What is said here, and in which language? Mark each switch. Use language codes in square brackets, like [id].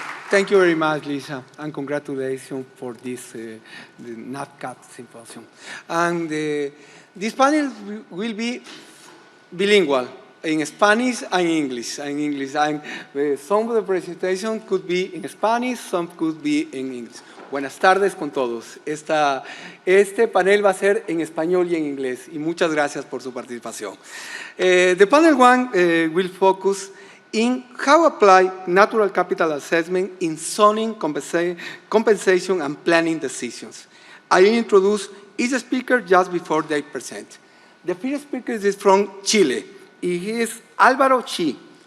[en] Thank you very much, Lisa, and congratulations for this the NatCap symposium. And this panel will be bilingual in Spanish and English. And some of the presentation could be in Spanish, some could be in English. [es] Buenas tardes con todos. Este panel va a ser en español y en inglés. Y muchas gracias por su participación. [en] The panel one will focus in how apply natural capital assessment in zoning, compensation, and planning decisions. I introduce each speaker just before they present. The first speaker is from Chile. He is Álvaro Chi.